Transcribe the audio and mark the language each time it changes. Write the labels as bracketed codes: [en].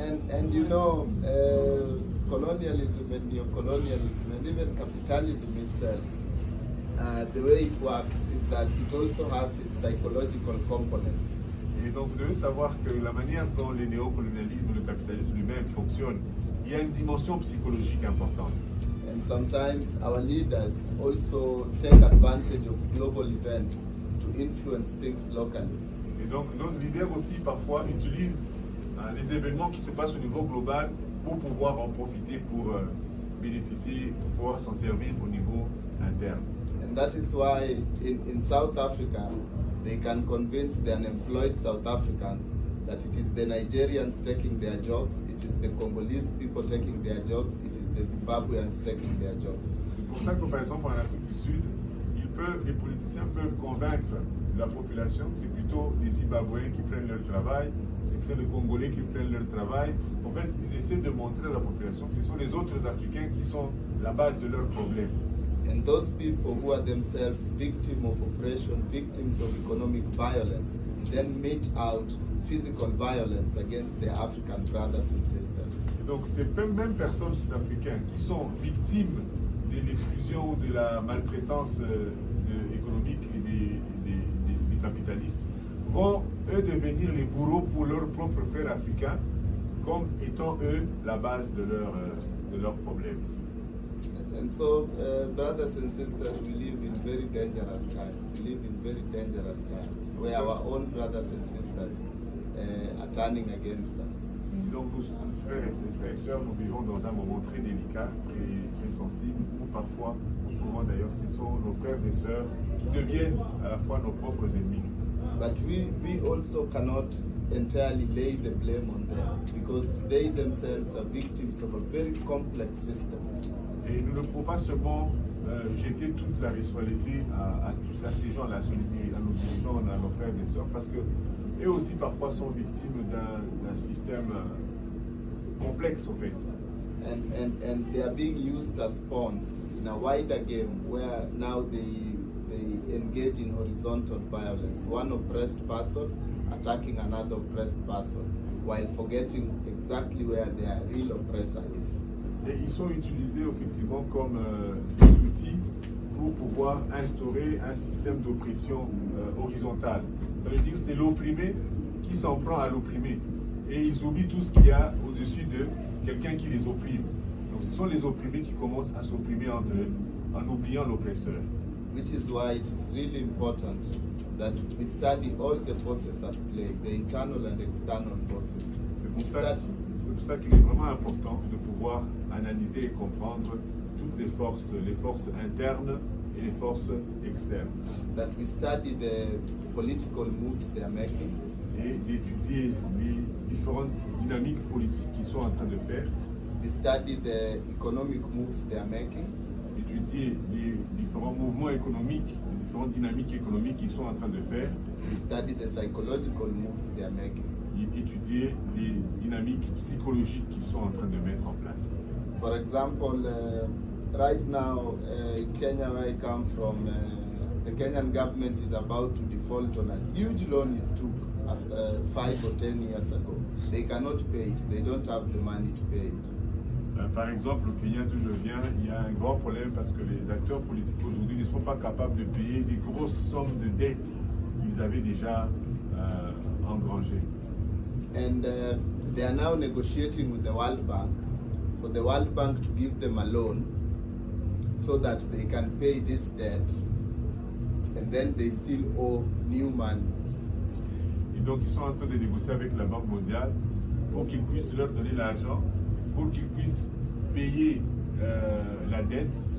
[en] And you know, colonialism and neo-colonialism and even capitalism itself, the way it works is that it also has its psychological components. [fr] Et donc vous devez savoir que la manière dont le néocolonialisme, le capitalisme lui-même fonctionne, il y a une dimension psychologique importante. [en] And sometimes our leaders also take advantage of global events to influence things locally. [fr] Et donc nos leaders aussi parfois utilisent les événements qui se passent au niveau global pour pouvoir en profiter, pour bénéficier, pour pouvoir s'en servir au niveau interne. [en] And that is why in South Africa, they can convince the unemployed South Africans that it is the Nigerians taking their jobs, it is the Congolese people taking their jobs, it is the Zimbabweans taking their jobs. [fr] C'est pour ça que par exemple en Afrique du Sud, les politiciens peuvent convaincre la population que c'est plutôt les Zimbabwéens qui prennent leur travail, c'est les Congolais qui prennent leur travail. En fait, ils essaient de montrer à la population que ce sont les autres Africains qui sont la base de leurs problèmes. [en] And those people who are themselves victims of oppression, victims of economic violence, then mete out physical violence against their African brothers and sisters. [fr] Donc ces mêmes personnes sud-africaines qui sont victimes de l'exclusion ou de la maltraitance économique et des capitalistes vont eux devenir les bourreaux pour leurs propres frères africains comme étant eux la base de leurs problèmes. [en] And so, brothers and sisters, we live in very dangerous times. We live in very dangerous times where our own brothers and sisters are turning against us. [fr] Donc, nous, frères et sœurs, nous vivons dans un moment très délicat, très sensible, où parfois, ou souvent d'ailleurs, ce sont nos frères et sœurs qui deviennent à la fois nos propres ennemis. [en] But we also cannot entirely lay the blame on them because they themselves are victims of a very complex system. [fr] Et nous ne pouvons pas seulement jeter toute la responsabilité à tous ces gens, à nos dirigeants, à nos frères et sœurs, parce que eux aussi parfois sont victimes d'un système complexe en fait. [en] And they are being used as pawns in a wider game where now they engage in horizontal violence. One oppressed person attacking another oppressed person while forgetting exactly where their real oppressor is. [fr] Et ils sont utilisés effectivement comme des outils pour pouvoir instaurer un système d'oppression horizontale. Ça veut dire que c'est l'opprimé qui s'en prend à l'opprimé. Et ils oublient tout ce qu'il y a au-dessus de quelqu'un qui les opprime. Donc ce sont les opprimés qui commencent à s'opprimer entre eux en oubliant l'oppresseur. [en] Which is why it is really important that we study all the forces at play, the internal and external forces. [fr] C'est pour ça qu'il est vraiment important de pouvoir analyser et comprendre toutes les forces internes et les forces externes. [en] That we study the political moves they are making. [fr] Et d'étudier les différentes dynamiques politiques qu'ils sont en train de faire. [en] We study the economic moves they are making. [fr] Étudier les différents mouvements économiques, les différentes dynamiques économiques qu'ils sont en train de faire. [en] We study the psychological moves they are making. [fr] Étudier les dynamiques psychologiques qu'ils sont en train de mettre en place. [en] For example, right now in Kenya, where I come from, the Kenyan government is about to default on a huge loan it took 5 or 10 years ago. They cannot pay it. They don't have the money to pay it. [fr] Par exemple, au Kenya d'où je viens, il y a un grand problème parce que les acteurs politiques aujourd'hui ne sont pas capables de payer des grosses sommes de dettes qu'ils avaient déjà engrangées. [en] And they are now negotiating with the World Bank for the World Bank to give them a loan so that they can pay this debt, and then they still owe new money. [fr] Et donc ils sont en train de négocier avec la Banque mondiale pour qu'ils puissent leur donner l'argent, pour qu'ils puissent payer la dette